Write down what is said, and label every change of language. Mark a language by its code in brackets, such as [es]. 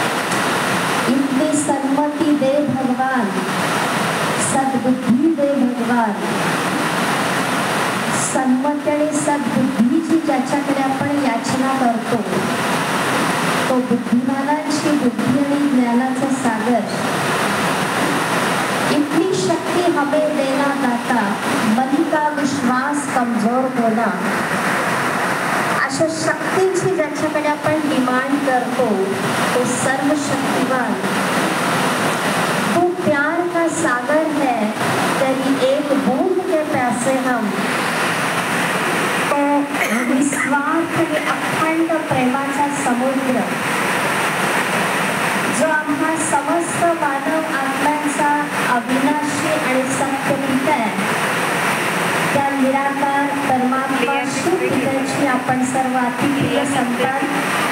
[hi] इतनी सन्मती दे भगवान, सद्बुद्धी दे भगवान. [mr] सन्मती आणि सद्बुद्धीची ज्याच्याकडे आपण याचना करतो तो बुद्धिमानांची बुद्धी आणि ज्ञानाचा सागर. [hi] इतनी शक्ति हमें देना दाता, मन का विश्वास कमजोर होना. [mr] अशा शक्तींची ज्याच्याकडे आपण डिमांड करतो तो सर्व शक्तिवान. [hi] तू प्यार का सागर है, तेरी एक बूंद के प्यासे हम. [mr] तो निस्वार्थ आणि अखंड प्रेमाचा समुद्र जो आम्हा समस्त मानव आत्म्यांचा अविनाशी आणि सत्य पिता आहे, त्या निराकार परमात्मा शुद्धाची आपण सर्व अतिप्रिय संतान.